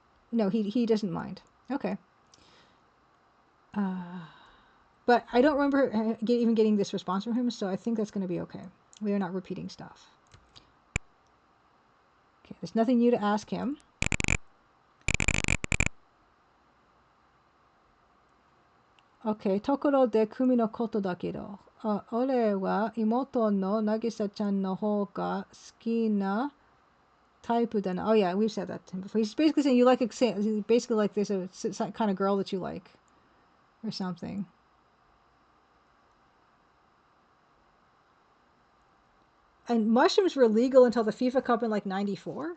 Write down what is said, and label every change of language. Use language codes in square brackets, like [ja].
[en] No, he doesn't mind. Okay. But I don't remember even getting this response from him, so I think that's going to be okay. We are not repeating stuff. Okay, there's nothing new to ask him. [ja] Okay, ところで組のことだけど、俺は妹の渚ちゃんの方が好きなタイプだな。 [en] Oh yeah, we've said that to him before. He's basically saying you like basically like there's a kind of girl that you like, or something. And mushrooms were legal until the FIFA Cup in like '94.